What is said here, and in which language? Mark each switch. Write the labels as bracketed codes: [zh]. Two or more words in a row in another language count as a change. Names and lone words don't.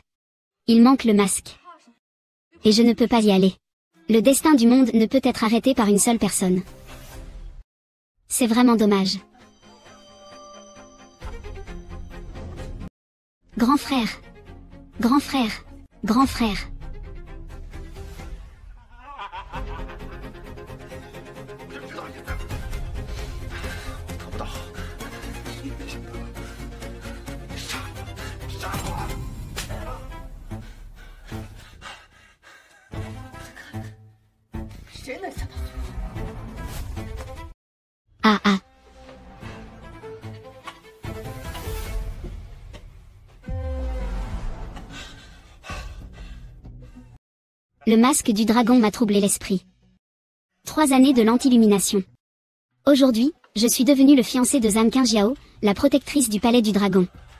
[fr] Il manque le masque. Et je ne peux pas y aller. Le destin du monde ne peut être arrêté par une seule personne. C'est vraiment dommage. Grand frère. Grand frère. Grand frère. [zh] 我就知道你在。得不到，你别想得，你杀我，杀我！谁能想到最后？ Ah ah. [fr] Le masque du dragon m'a troublé l'esprit. 3 années de l'antilumination. Aujourd'hui, je suis devenu le fiancé de Zhang Qingjiao, la protectrice du palais du dragon.